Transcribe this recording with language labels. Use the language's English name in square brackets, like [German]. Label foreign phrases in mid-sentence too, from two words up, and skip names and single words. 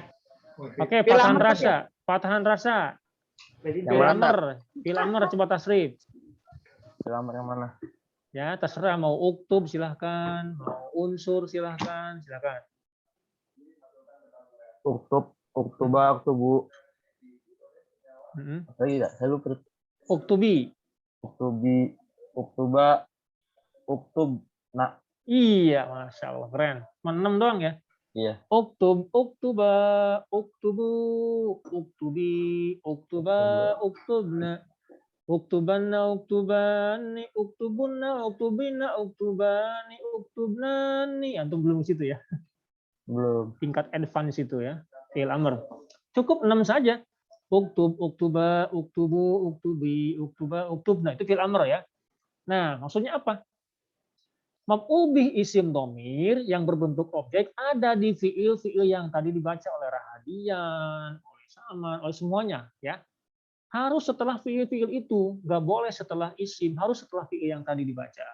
[Indonesian] Oke, Fathan Rasya. Fathan Rasya. Fi'il amr coba tasrif. Fi'il amr yang mana? Ya, terserah mau uktub silahkan, mau unsur silahkan. [Arabic] اكتب، اكتبا، اكتبوا. Mm-mm. [Indonesian] Lagi tidak? Saya lupa. [Arabic] اكتبي. اكتبي، اكتبا، اكتب, nak. [Indonesian] Iya, [Arabic] ما شاء الله, [Indonesian] keren. 6 doang ya. Iya. [Arabic] اكتب، اكتبا، اكتبوا، اكتبي، اكتبا، اكتبن، اكتبانّ، اكتباني، اكتبنّ، اكتبينا، اكتباني، اكتبناني. [Indonesian] Antum belum situ ya. Belum. Tingkat advance itu ya. Fi'il amr. Cukup 6 saja. [Arabic] اكتب، اكتبا، اكتبوا، اكتبي، اكتبا، اكتبن. [Indonesian] Itu fi'il amr ya. Nah, maksudnya apa? Maf'ul bih isim domir yang berbentuk objek ada di fiil-fiil yang tadi dibaca oleh Rahadian, oleh Saman, oleh semuanya, ya. Harus setelah fiil-fiil itu, nggak boleh setelah isim, harus setelah fiil yang tadi dibaca.